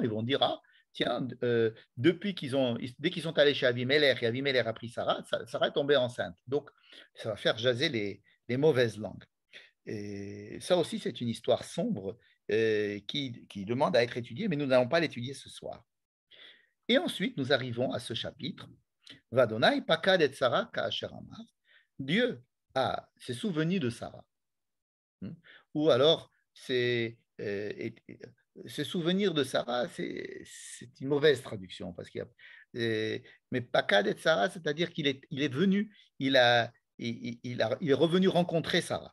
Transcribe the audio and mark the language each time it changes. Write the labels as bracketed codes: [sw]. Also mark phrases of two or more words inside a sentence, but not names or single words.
[fr] Ils vont dire, ah, tiens, dès qu'ils sont allés chez Avimelech et Avimelech a pris Sarah, Sarah est tombée enceinte. Donc, ça va faire jaser les mauvaises langues. Et ça aussi, c'est une histoire sombre qui demande à être étudiée, mais nous n'allons pas l'étudier ce soir. Et ensuite, nous arrivons à ce chapitre. [he] ואדני פקד את שרה כאשר אמר. [fr] Dieu s'est souvenu de Sarah. Ou alors, se souvenir de Sarah, c'est une mauvaise traduction. Parce qu'il mais [he] פקד את שרה, [fr] c'est-à-dire qu'il est venu, il est revenu rencontrer Sarah.